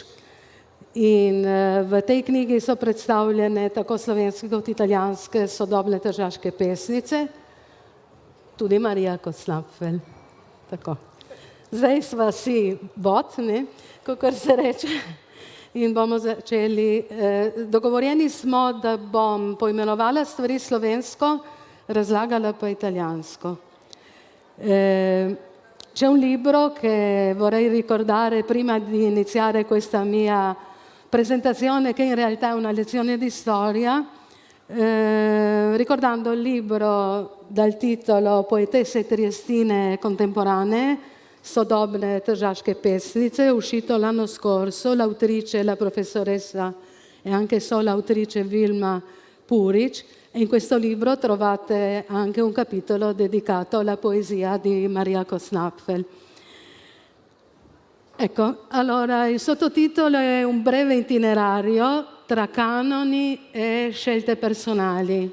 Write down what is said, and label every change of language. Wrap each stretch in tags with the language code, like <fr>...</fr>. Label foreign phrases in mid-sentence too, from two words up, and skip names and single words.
<sl>In v tej knjigi so predstavljene tako slovenske kot italijanske sodobne tržaške pesnice, tudi Marija Kocnapfelj. Tako. Zdaj sva si botni, kakor se reče, in bomo začeli. Dogovorjeni smo, da bom poimenovala stvari slovensko, razlagala pa italijansko.</sl> <it>C'è un libro che vorrei ricordare prima di iniziare questa mia presentazione, che in realtà è una lezione di storia, ricordando il libro dal titolo Poetese triestine contemporanee,</it> <sl>Sodobne tržaške pesnice,</sl> <it>uscito l'anno scorso. L'autrice, la professoressa e anche sola autrice Vilma Purič, e in questo libro trovate anche un capitolo dedicato alla poesia di Marija Kocnapfelj. Ecco, allora il sottotitolo è un breve itinerario tra canoni e scelte personali.</it>